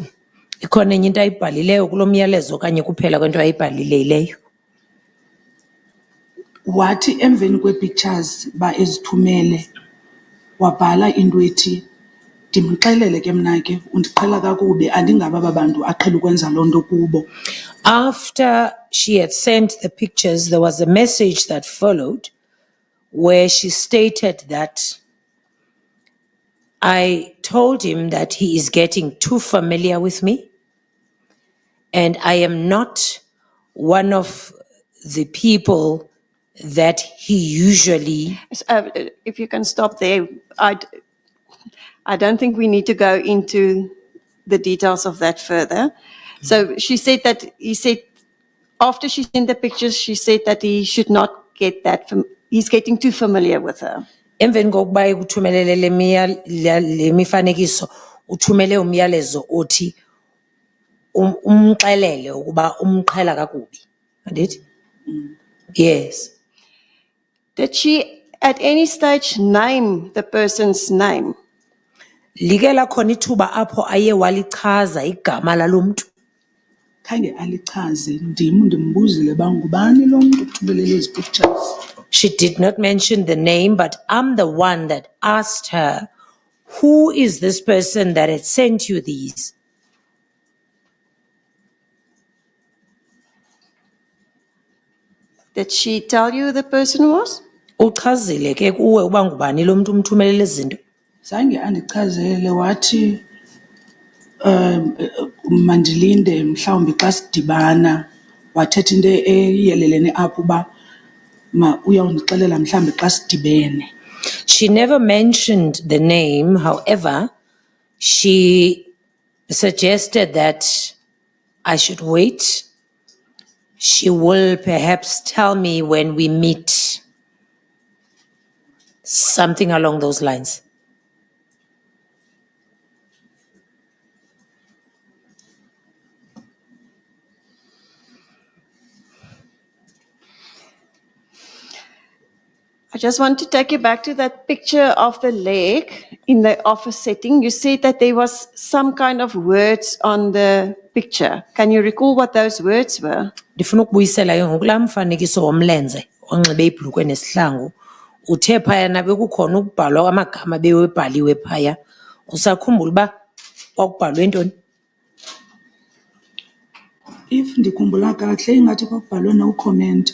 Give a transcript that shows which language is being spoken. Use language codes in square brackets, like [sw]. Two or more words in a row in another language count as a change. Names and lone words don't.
[xh] Ikhona enye into ayibhalileyo kulo myalezo okanye kuphela kwento ayibhalileyo. Wathi emveni kwee-pictures ba ezithumele wabhala into ethi ndimxelele ke mna ke undiqhela kakubi andingaba babantu aqhela ukwenza loo nto kubo. [en] After she had sent the pictures, there was a message that followed where she stated that I told him that he is getting too familiar with me, and I am not one of the people that he usually. If you can stop there, I don't think we need to go into the details of that further. So she said that he said, after she sent the pictures, she said that he should not get that, he's getting too familiar with her. [xh] Emveni kokuba ekuthumelele le mifanekiso uthumele umyalezo othi umxelele ukuba umqhela kakubi. Andithi? [en] Yes. Did she at any stage name the person's name? [xh] Like lakhona ithuba apho aye walichaza igama lalo mntu. khange alichaze ndim ndimbuzile uba ngubani lo mntu uthumelele ezi pictures. [en] She did not mention the name, but I'm the one that asked her, who is this person that had sent you these? Did she tell you who the person was? [xh] Uchazile ke kuwe uba ngubani lo mntu umthumelele izinto? Zange andichazele wathi mandilinde mhlawumbi xa sidibana wathetha into eyelelene apho uba uyawundixelela mhlawumbi xa sidibene. [en] She never mentioned the name. However, she suggested that I should wait. She will perhaps tell me when we meet. Something along those lines. I just want to take you back to that picture of the leg in the office setting. You said that there was some kind of words on the picture. Can you recall what those words were? [xh] Ndifuna ukubuyisela ke ngokulaa mfanekiso womlenze onxibe ibhulukhwe nesihlangu. Uthe phayana bekukhona ukubhalwa kwamagama bewebhaliwe phaya. Usakhumbula uba kwakubhalwe ntoni? If ndikhumbula kakuhle ingathi kwakubhalwe [en] no comment.